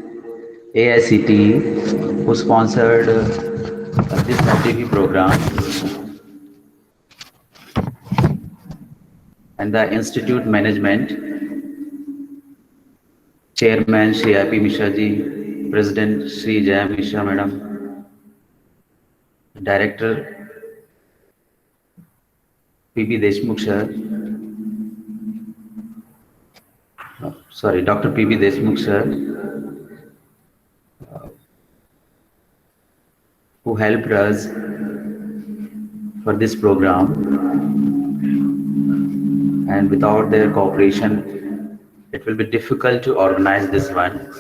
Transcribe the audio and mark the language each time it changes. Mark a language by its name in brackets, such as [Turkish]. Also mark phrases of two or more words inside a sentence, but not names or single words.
[English] AICTE who sponsored this FDP program, and the institute management, Chairman Shri I.P. Mishra ji, President Shri Jaya Mishra Madam, Director P.P. Deshmukh sir, Dr. P.P. Deshmukh sir, who helped us for this program, and without their cooperation, it will be difficult to organize this one.